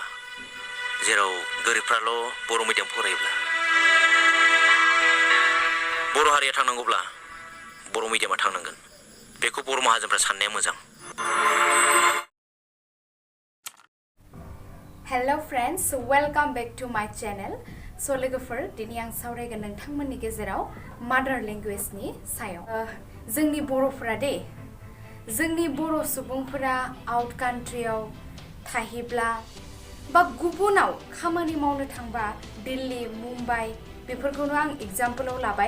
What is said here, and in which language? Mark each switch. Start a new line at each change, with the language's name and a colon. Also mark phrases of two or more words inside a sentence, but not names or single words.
Bodo: जेराव गोरिबफ्राल' बर' मिडियाम फरायोब्ला। बर' हारिया थांनांगौब्ला बर' मिडियामा थांनांगोन। बेखौ बर' माहाजोनफ्रा साननाया मोजां।
English: Hello friends, welcome back to my channel.
Bodo: सो लोगोफोर, दिनै आं सावरायगोन नोंथांमोननि गेजेराव
English: mother languageni
Bodo: सायाव। जोंनि बर'फोरा जोंनि बर' सुबुंफोरा
English: out countryav
Bodo: थाहैब्ला बा गुबुनाव खामानि मावनो थांबा दिल्ली, मुम्बाइ बेफोरखौनो आं एग्जाम्पलाव लाबाय।